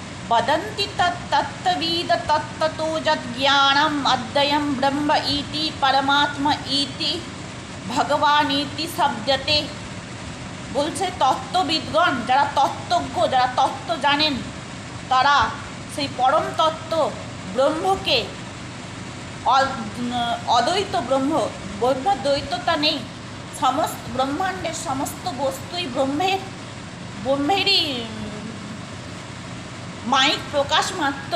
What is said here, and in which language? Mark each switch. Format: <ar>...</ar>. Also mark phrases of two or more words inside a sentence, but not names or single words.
<sa>वदन्ति तत्तत्त्वविद तत्ततो यज्ञानम् अद्वयं ब्रह्म इति परमात्मा इति ভগবান ইতি শব্দতে।</sa> <bn>বলছে তত্ত্ববিদগণ, যারা তত্ত্বজ্ঞ, যারা তত্ত্ব জানেন, তারা সেই পরম তত্ত্ব ব্রহ্মকে, অদ্বৈত ব্রহ্মদ্বৈততা নেই, সমস্ত ব্রহ্মাণ্ডের সমস্ত বস্তুই ব্রহ্মেরই মায়িক প্রকাশ মাত্র।</bn>